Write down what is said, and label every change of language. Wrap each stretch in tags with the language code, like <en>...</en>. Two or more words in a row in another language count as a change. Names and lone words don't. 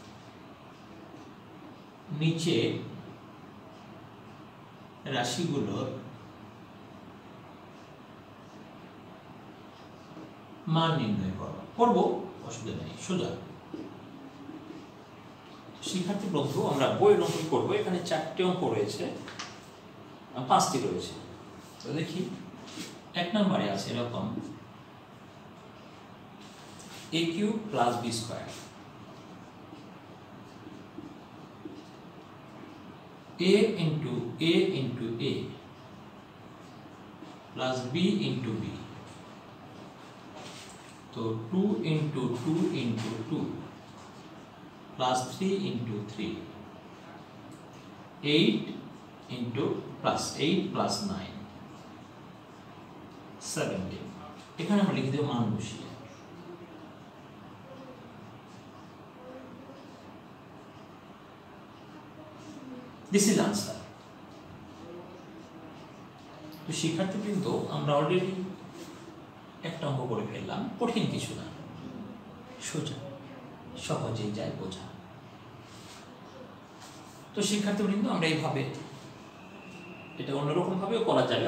<bn>নিচে রাশিগুলোর মান নির্ণয় করো। করব, অসুবিধা নেই, সোজা। শিক্ষার্থী বন্ধু, আমরা বইয়ের অঙ্ক করবো। এখানে 4টি অঙ্ক রয়েছে, 5টি রয়েছে। তো দেখি, 1 নম্বরে আছে এরকম, a³ + b²</bn> <en>a × a × a plus b × b, तो 2 × 2 × 2 plus 3 × 3, 8 plus 9, 17।</en> <bn>এখানে আমরা লিখে দেব মান বসিয়ে।</bn> <en>This is answer.</en> <bn>তো শিক্ষার্থীবৃন্দ, আমরা অলরেডি একটা অঙ্ক করে ফেললাম, কঠিন কিছু না, সোজা, সহজেই যায় বোঝা। তো শিক্ষার্থীবৃন্দ, আমরা এইভাবে, এটা অন্যরকম ভাবেও করা যাবে।</bn>